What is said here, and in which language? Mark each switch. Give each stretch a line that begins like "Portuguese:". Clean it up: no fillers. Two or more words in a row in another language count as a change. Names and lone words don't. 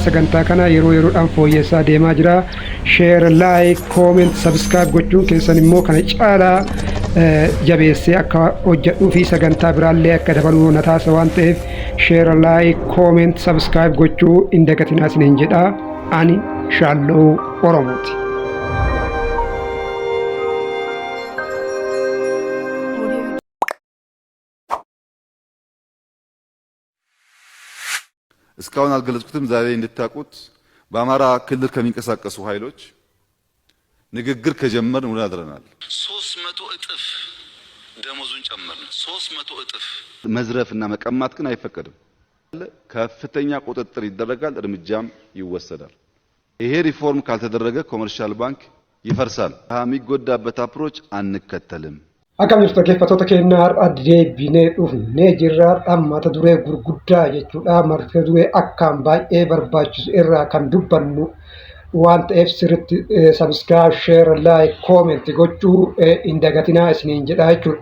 Oromo: Sagantaa kana yeroo yeroodhaan fooyyessaa deemaa jira.
English: Share, like, comment, subscribe
Oromo: gochuun keessan immoo kana caalaa jabeessee akka hojjedhuu fi sagantaa biraallee akka dabaluu na taasisa waan ta'eef
English: share, like, comment, subscribe
Oromo: gochuu hin dagatinaa isiniin jedha. Ani shaalloo Oromooti.
Amharic: እስካሁን አልገለጽኩትም። ዛሬ እንድታቁት በአማራ ክልል ከሚንቀሳቀሱ ኃይሎች ንግግር ከጀመርን ውለን አድረናል። 300 እጥፍ ደሞዙን ጨመርን። 300 እጥፍ መዝረፍና መቀማት ግን አይፈቀድም። ከፍተኛ ቁጥጥር ይደረጋል፣ እርምጃም ይወሰዳል። ይሄ ሪፎርም ካልተደረገ
English: commercial bank
Amharic: ይፈርሳል። የሚጎዳበት አፕሮች አንከተልም።
Oromo: Akkam jirtu dhaggeeffattoota keenya har'a deebinee dhufnee jirra. Mata duree gurguddaa jechuudha. Mata duree akkaan baay'ee barbaachisu irraa kan dubbannu waan ta'eef sirriitti
English: subscribe, share, like, comment
Oromo: gochuu hin dagatinaa isiniin jedha jechuudha.